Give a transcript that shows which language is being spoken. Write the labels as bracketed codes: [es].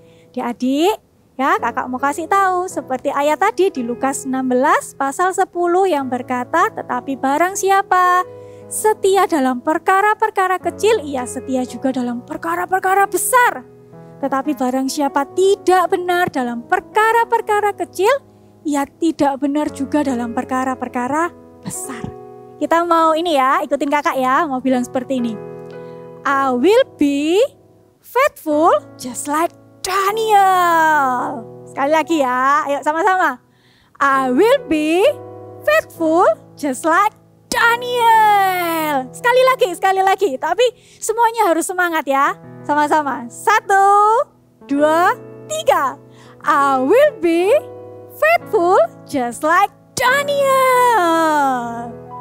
[id] Adik-adik, ya, kakak mau kasih tahu seperti ayat tadi di Lukas 16 pasal 10 yang berkata, tetapi barang siapa setia dalam perkara-perkara kecil, ia setia juga dalam perkara-perkara besar. Tetapi barang siapa tidak benar dalam perkara-perkara kecil, ia tidak benar juga dalam perkara-perkara besar. Kita mau ini ya, ikutin kakak ya, mau bilang seperti ini. [en] I will be faithful just like Daniel. [id] Sekali lagi ya, ayo sama-sama. [en] I will be faithful just like Daniel. [id] Sekali lagi. Tapi semuanya harus semangat ya. Sama-sama. 1, 2, 3. [en] I will be faithful just like Daniel.